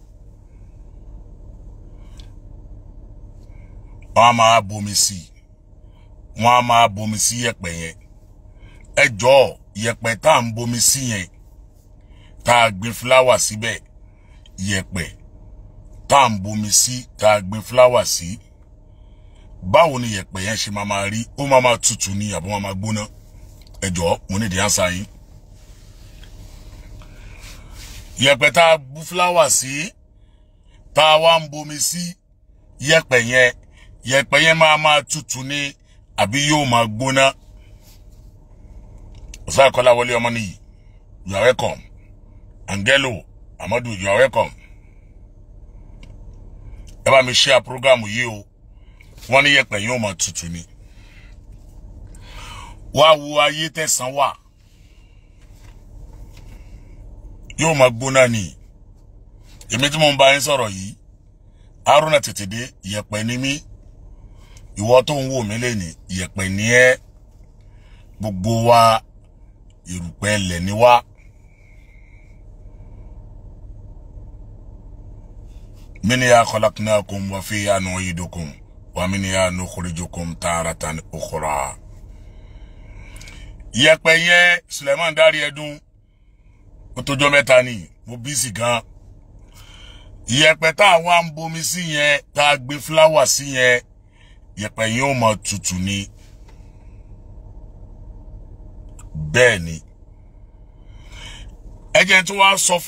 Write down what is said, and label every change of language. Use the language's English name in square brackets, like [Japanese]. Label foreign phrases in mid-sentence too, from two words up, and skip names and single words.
[Yoruba] wọ́n á máa bomi sí wọ́n á máa bomi sí yẹ̀pẹ̀ yẹn ẹ jọ̀ọ́ yẹ̀pẹ̀ tá ń bomi sí yẹn tá gbé flower síbẹ̀ yẹ̀pẹ̀ tá ń bomi sí tá gbé flower sí báwo ni yẹ̀pẹ̀ yẹn ṣe máa rí ó máa tutù ní àbí wọ́n máa gbóná ẹ jọ̀ọ́ mo ní [English] the answer [Yoruba] yín yẹ̀pẹ̀ tá bu flower sí tá wá ń bomi sí yẹ̀pẹ̀ yẹn máa tutù ní àbí yóò máa gbóná Osai Kolawole Omoniyi [English] you are welcome [Yoruba] Angelo Amadu [English] you are welcome [Yoruba] ẹ bá mi share program yìí o wọ́n ní yẹ̀pẹ̀ yóò máa tutù ní wá wo ayé tẹ̀sán wà yóò máa gbóná ní èmi tí mo ń bá yín sọ̀rọ̀ yìí Haruna Tètèdé yẹ̀pẹ̀ ni mí ìwọ tó ń wò mí lẹ́ni yẹ̀pẹ̀ ni ẹ́ gbogbo wa erùpẹ̀ lẹ̀ ni wá [Arabic] منها خلقناكم وفيها نعيدكم ومنها نخرجكم تارة أخرى [Yoruba] yẹ̀pẹ̀ yẹn Suleiman Dari Ẹdun ó tó jọ́ mẹ́ta ni mo busy gan yẹ̀pẹ̀ tá wá ń bomi sí yẹn tá gbé flower sí yẹn yẹ̀pẹ̀ yẹn ó máa tutù ní bẹ́ẹ̀ ni ẹ jẹ́ tí wá sọ